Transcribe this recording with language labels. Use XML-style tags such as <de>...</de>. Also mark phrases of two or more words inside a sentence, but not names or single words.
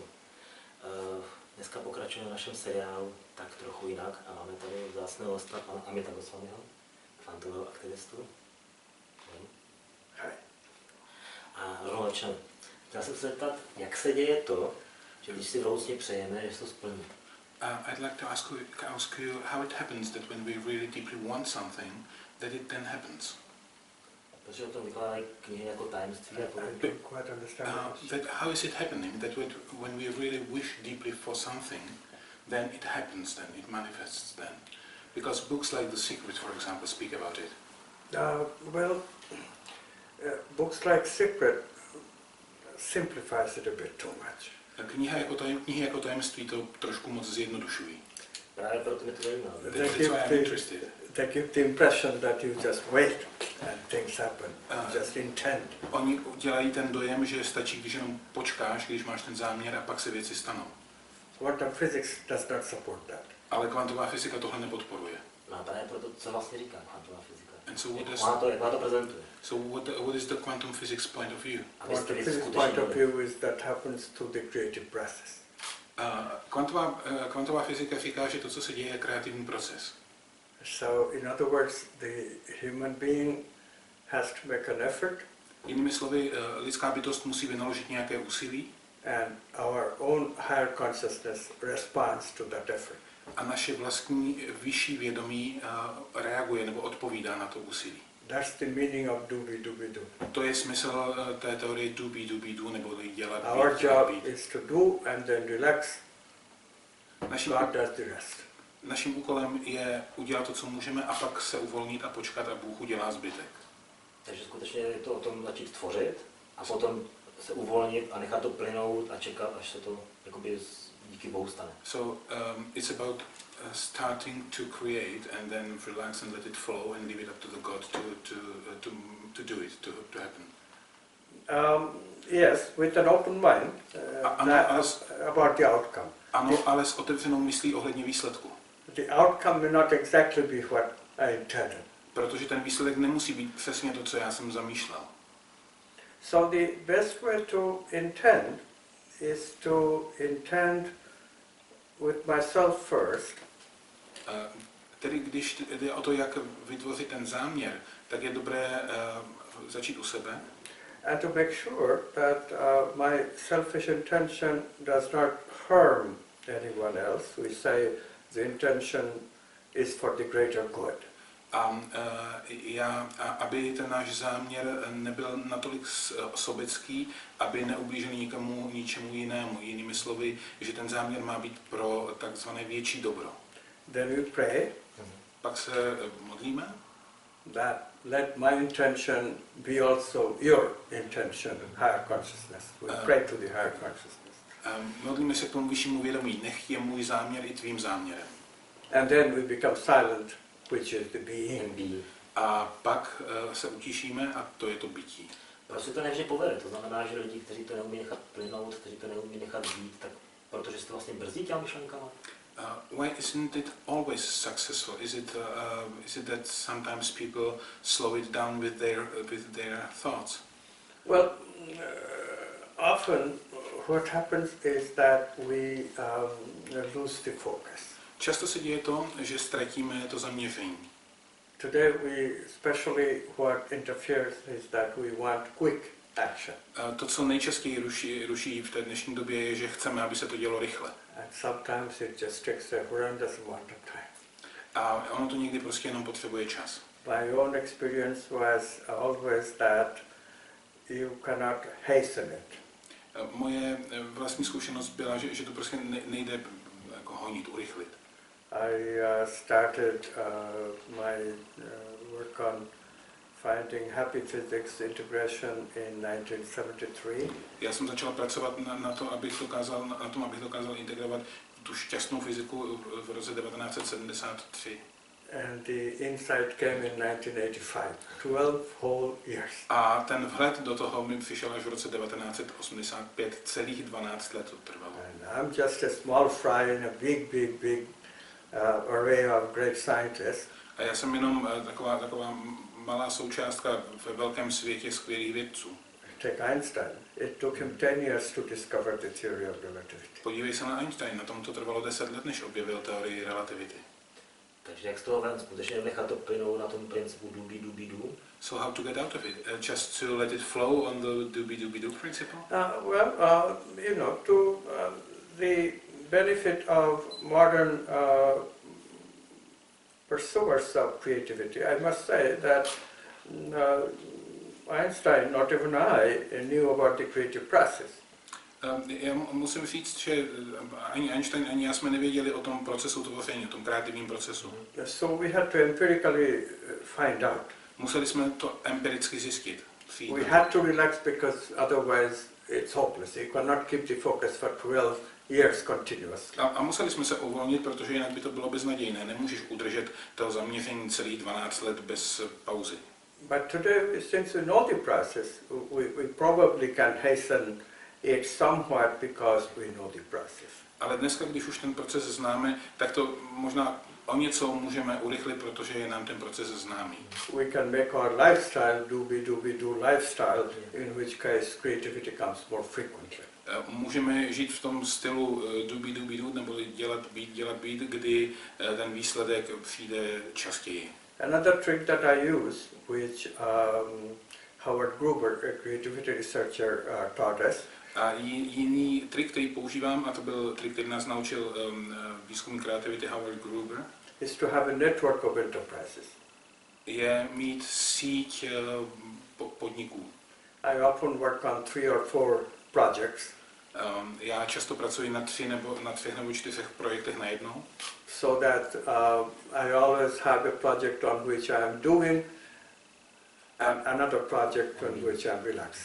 <cs>Dneska pokračujeme v našem seriálu tak trochu jinak a máme tady vzácného hosta pana Amita Goswamiho, kvantového aktivistu. A rovnou začneme. Chtěl jsem se zeptat, jak se děje to, že když si vroucně přejeme, že se to splní.</cs> <en>I'd like to ask you how it happens that when we really deeply want something, that it then happens.</en> <cs>Protože o tom vykládají knihy jako tajemství a podobně.</cs> <en>That how is it happening that when we really wish deeply for something, then it happens, then it manifests then? Because books like The Secret, for example, speak about it. Books like Secret simplifies it a bit too much.</en> <cs>Knihy jako tajemství to trošku moc zjednodušují. Právě proto mě to zajímá.</cs> <en>That's why I'm interested. They give the impression that you just wait and things happen. Just intend.</en> <cs>Oni dělají ten dojem, že stačí, když jenom počkáš, když máš ten záměr a pak se věci stanou.</cs> <en>Quantum physics does not support that.</en> <cs>Ale kvantová fyzika tohle nepodporuje. No právě proto, co vlastně říká kvantová fyzika.</cs> <en>And so</en> <cs>jak má to prezentuje?</cs> <en>So what is the quantum physics point of view? Quantum physics point of view is that happens through the creative process.</en> <cs>Kvantová fyzika říká, že to, co se děje, je kreativní proces.</cs> <en>So, in other words, the human being has to make an effort.</en> <cs>Jinými slovy, lidská bytost musí vynaložit nějaké úsilí.</cs> <en>And our own higher consciousness responds to that effort.</en> <cs>A naše vlastní vyšší vědomí reaguje nebo odpovídá na to úsilí.</cs> <en>That's the meaning of do.</en> <cs>To je smysl té teorie do, nebo dělat.</cs> <en>Our job is to do and then relax. God does the rest.</en> <cs>Naším úkolem je udělat to, co můžeme, a pak se uvolnit a počkat, a Bůh udělá zbytek. Takže skutečně je to o tom začít tvořit a potom se uvolnit a nechat to plynout a čekat, až se to jakoby díky Bohu stane.</cs> <en>So it's about starting to create and then relax and let it flow and leave it up to the God to do it, to happen. Yes, with an open mind about the outcome.</en> <cs>Ano, ale s otevřenou myslí ohledně výsledku.</cs> <en>The outcome may not exactly be what I intended.</en> <cs>Protože ten výsledek nemusí být přesně to, co já jsem zamýšlel.</cs> <en>So the best way to intend is to intend with myself first.</en> <cs>Tedy když jde o to, jak vytvořit ten záměr, tak je dobré začít u sebe.</cs> <en>And to make sure that my selfish intention does not harm anyone else. We say the intention is for the greater good.</en> <cs>Aby ten náš záměr nebyl natolik sobecký, aby neublížil ničemu jinému. Jinými slovy, že ten záměr má být pro takzvané větší dobro.</cs> <en>Then we pray.</en> <cs>Pak se modlíme.</cs> <en>That let my intention be also your intention, higher consciousness. We pray to the higher consciousness.</en> <cs>Modlíme se k tomu vyššímu vědomí. Nech je můj záměr i tvým záměrem.</cs> <en>And then we become silent, which is the being.</en> <cs>A pak se utišíme, a to je to bytí. Prostě to nevždy povede. To znamená, že lidi, kteří to neumí nechat plynout, kteří to neumí nechat být, tak protože se to vlastně brzdí těma myšlenkama.</cs> <en>Why isn't it always successful? Is it that sometimes people slow it down with their thoughts? Well, often what happens is that we lose the focus.</en> <cs>Často se děje to, že ztratíme to zaměření.</cs> <en>Today especially what interferes is that we want quick action.</en> <cs>To, co nejčastěji ruší v té dnešní době, je, že chceme, aby se to dělo rychle.</cs> <en>And sometimes it just takes a horrendous amount of time.</en> <cs>A ono to někdy prostě jenom potřebuje čas.</cs> <en>My own experience was always that you cannot hasten it.</en> <cs>Moje vlastní zkušenost byla, že to prostě nejde jako honit, urychlit.</cs> <en>I started my work on finding happy physics integration in 1973.</en> <cs>Já jsem začal pracovat na tom, abych dokázal integrovat tu šťastnou fyziku v roce 1973.</cs> <en>And the insight came in 1985. 12 whole years.</en> <cs>A ten vhled do toho mi přišel až v roce 1985, celých 12 let to trvalo.</cs> <en>And I'm just a small fry in a big array of great scientists.</en> <cs>A já jsem jenom taková malá součástka ve velkém světě skvělých vědců.</cs> <en>take Einstein. It took him 10 years to discover the theory of relativity.</en> <cs>Podívej se na Einstein, na tom to trvalo 10 let, než objevil teorii relativity. Takže jak z toho ven, skutečně nechat to plynout na tom principu dubi-dubi-du?</cs> <en>So how to get out of it? Just to let it flow on the dubi-dubi-du principle? The benefit of modern pursuers of creativity, I must say that Einstein, not even I, knew about the creative process.</en> <cs>Já musím říct, že ani Einstein, ani já jsme nevěděli o tom procesu tvoření, o tom kreativním procesu.</cs> <en>So we had to empirically find out.</en> <cs>Museli jsme to empiricky zjistit.</cs> <en>We had to relax because otherwise it's hopeless. You cannot keep the focus for 12 years continuously.</en> <cs>A museli jsme se uvolnit, protože jinak by to bylo beznadějné. Nemůžeš udržet to zaměření celých 12 let bez pauzy.</cs> <en>But today, since we know the process, we probably can hasten it somewhat because we know the process.</en> <cs>Ale dneska, když už ten proces známe, tak to možná o něco můžeme urychlit, protože je nám ten proces známý.</cs> <en>We can make our lifestyle do lifestyle, in which case creativity comes more frequently.</en> <cs>Můžeme žít v tom stylu dubi-dubi-du, nebo dělat být, kdy ten výsledek přijde častěji.</cs> <en>Another trick that I use, which Howard Gruber, a creativity researcher, taught us.</en> <cs>A jiný trik, který používám, a to byl trik, který nás naučil výzkumník kreativity Howard Gruber,</cs> <en>is to have a network of enterprises.</en> <cs>Je mít síť podniků.</cs> <en>I often work on 3 or 4 projects.</en> <cs>Já často pracuji na 3 nebo 4 projektech najednou.</cs> <en>So that I always have a project on which I am doing and another project on which I am relaxing.</en>